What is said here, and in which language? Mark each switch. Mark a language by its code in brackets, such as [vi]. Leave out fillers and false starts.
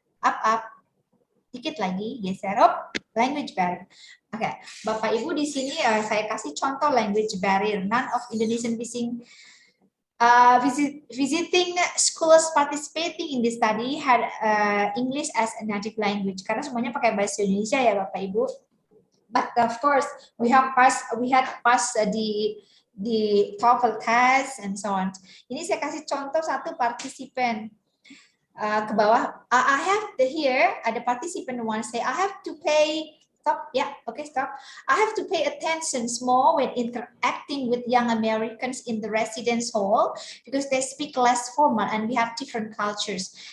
[en] Up. [id] Dikit lagi. Geser. [en] Up. Language barrier. [id] Oke, Bapak Ibu di sini saya kasih contoh language barrier. [en] None of Indonesian visiting schools participating in this study had English as a native language. [id] Karena semuanya pakai bahasa Indonesia ya Bapak Ibu. [en] But of course, we had passed the TOEFL test and so on. [id] Ini saya kasih contoh satu partisipan ke bawah. [en] I have here [id] ada partisipan [en] one say I have to pay. Stop. Yeah. Okay. Stop. I have to pay attention more when interacting with young Americans in the residence hall because they speak less formal and we have different cultures.